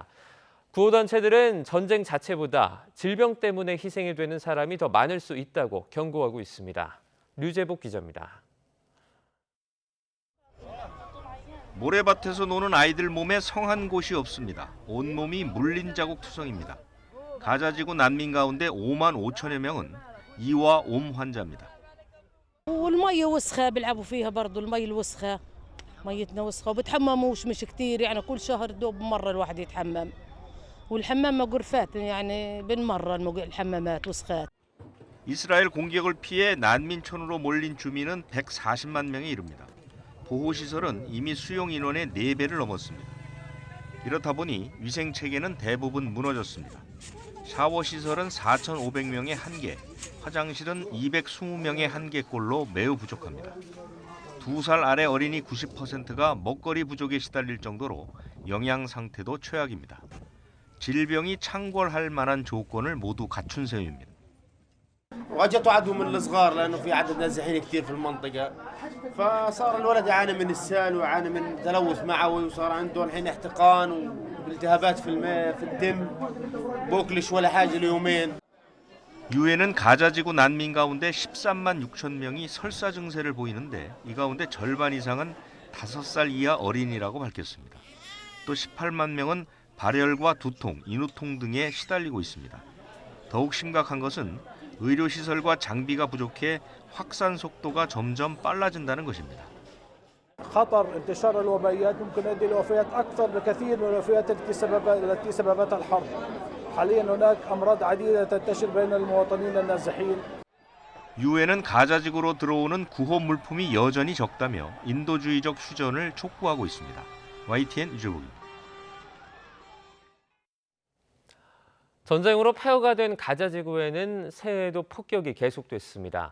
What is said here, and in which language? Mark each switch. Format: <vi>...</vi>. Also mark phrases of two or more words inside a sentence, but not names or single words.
<ko>구호단체들은 전쟁 자체보다 질병 때문에 희생이 되는 사람이 더 많을 수 있다고 경고하고 있습니다. 류재복 기자입니다. 모래밭에서 노는 아이들 몸에 성한 곳이 없습니다. 온몸이 물린 자국 투성입니다. 가자지구 난민 가운데 5만 5천여 명은 이와 옴 환자입니다.</ko> <ar>والميه وسخه بيلعبوا فيها برضه الميه الوسخه ميتنا وسخه وبتحمموش مش كتير يعني كل شهر دوب مره الواحد يتحمم والحمام غرفات يعني بالمره الحمامات وسخات.</ar> <ko>이스라엘 공격을 피해 난민촌으로 몰린 주민은 140만 명에 이릅니다. 보호시설은 이미 수용 인원의 4배를 넘었습니다. 이렇다 보니 위생 체계는 대부분 무너졌습니다. 샤워 시설은 4,500명에 1개, 화장실은 220명에 1개꼴로 매우 부족합니다. 2살 아래 어린이 90%가 먹거리 부족에 시달릴 정도로 영양 상태도 최악입니다. 질병이 창궐할 만한 조건을 모두 갖춘 셈입니다.</ko> <ar>واجت عدو من الصغار لانه في عدد نازحين كثير في المنطقه فصار الولد يعاني من اسهال ويعاني من تلوث معوي وصار عنده الحين احتقان والتهابات في الماء في الدم بوكلش ولا حاجه ليومين.</ar> <ko>유엔은 가자지구 난민 가운데 13만 6천 명이 설사 증세를 보이는데 이 가운데 절반 이상은 5살 이하 어린이라고 밝혔습니다. 또 18만 명은 발열과 두통, 인후통 등에 시달리고 있습니다. 더욱 심각한 것은 의료시설과 장비가 부족해 확산 속도가 점점 빨라진다는 것입니다.</ko> <ar>خطر انتشار الوبائيات ممكن يؤدي لوفيات أكثر بكثير من الوفيات التي سببتها الحرب. حاليا هناك أمراض عديدة تنتشر بين المواطنين النازحين.</ar> <ko>유엔은 가자지구로 들어오는 구호 물품이 여전히 적다며 인도주의적 휴전을 촉구하고 있습니다. YTN 유재복입니다. 전쟁으로 폐허가 된 가자지구에는 새해에도 폭격이 계속됐습니다.</ko>